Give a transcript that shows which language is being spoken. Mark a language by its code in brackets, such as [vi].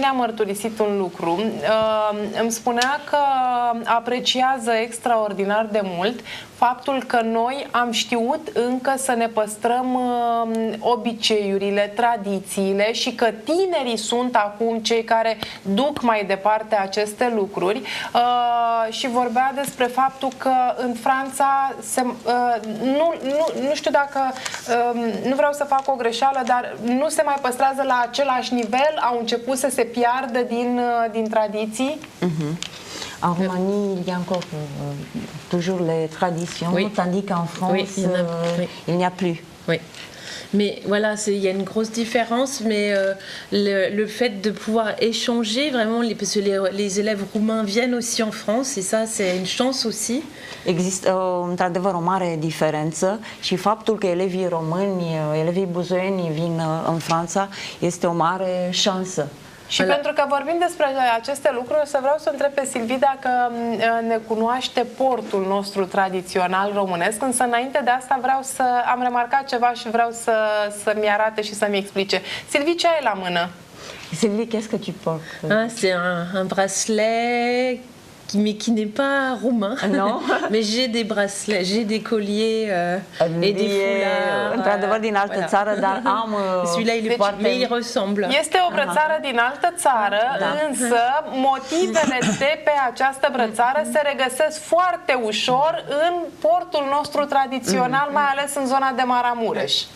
[ro] ne-a mărturisit un lucru. Îmi spunea că apreciază extraordinar de mult faptul că noi am știut încă să ne păstrăm obiceiurile, tradițiile și că tinerii sunt acum cei care duc mai departe aceste lucruri și vorbea despre faptul că în Franța nu știu dacă nu vreau să fac o greșeală, dar nu se mai păstrează la același nivel, au început să se piardă din tradiții. [fr] En Roumanie, il y a encore toujours les traditions, Oui. tandis qu'en France, Oui, il n'y a plus. Oui. Mais voilà, il y a une grosse différence, mais le fait de pouvoir échanger, vraiment, parce que les élèves roumains viennent aussi en France, et ça, c'est une chance aussi. [ro] Există într-adevăr o mare diferență și faptul că elevii români, elevii buzoieni vin în Franța este o mare șansă. Și pentru că vorbim despre aceste lucruri, o să vreau să întreb pe Silvii dacă ne cunoaște portul nostru tradițional românesc, însă înainte de asta am remarcat ceva și vreau să-mi arate și să-mi explice. Silvii, ce ai la mână? [fr] Sylvie, qu'est-ce que tu portes? C'est un bracelet mais qui n'est pas roumain. Non. Mais j'ai des bracelets, j'ai des colliers et des foulards. [ro] Într-adevăr din altă țară, dar am [fr] celui-là il est mais il ressemble. [ro] Este o brățară din altă țară, însă motivele de pe această brățară se regăsesc foarte ușor în portul nostru tradițional, mai ales în zona de Maramureș.